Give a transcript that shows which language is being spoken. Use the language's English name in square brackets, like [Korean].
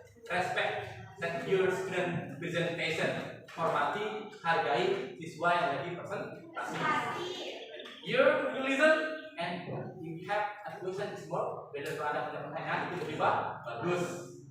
[English] Respect that your student presentation. [Indonesian] Hormati, hargai siswa yang lagi presentasi. [English] You listen and you have a question is more better. [Indonesian] Kalau ada pertanyaan itu lebih bagus.